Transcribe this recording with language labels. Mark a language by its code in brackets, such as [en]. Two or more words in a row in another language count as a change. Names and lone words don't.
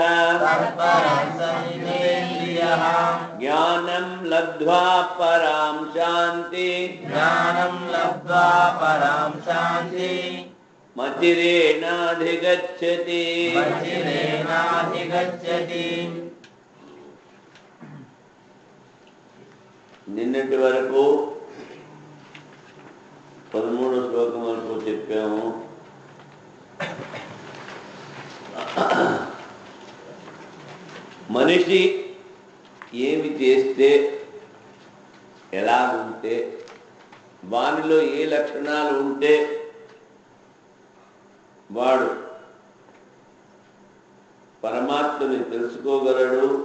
[sa] तत्परः संयतेन्द्रियः ज्ञानं लब्ध्वा परां शान्ति ज्ञानं लब्ध्वा परां शान्ति मतिरेणाधिगच्छति मतिरेणाधिगच्छति [te] నిన్నటి వరకు 13వ శ్లోకం వరకు చెప్పాము. మనిషి ఏమి చేస్తే ఎలా ఉంటే వానిలో ఏ లక్షణాలు ఉంటే వాడు పరమాత్మని తెలుసుకోగలడు,